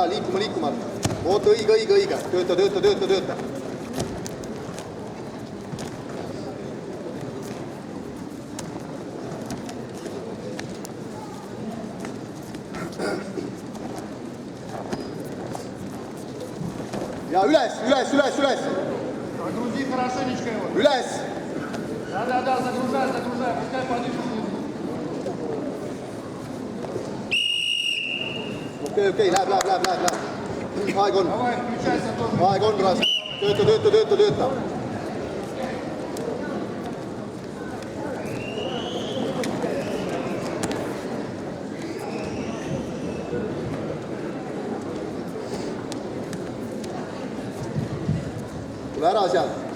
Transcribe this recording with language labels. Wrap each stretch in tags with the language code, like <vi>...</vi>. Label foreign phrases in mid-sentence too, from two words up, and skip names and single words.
<et>liikuma. Oota, õige. Tööta. Ja üles.</et> <ru>Загрузи хорошенечко его.</ru> <et>Üles.</et> <ru>Да, загружай, пускай подышит.</ru> <et>Okei, läheb. Aeg on.</et> <ru>Давай, включайся тоже.</ru> <et>Aeg on, Raas. Tööta. Tule ära sealt.</et>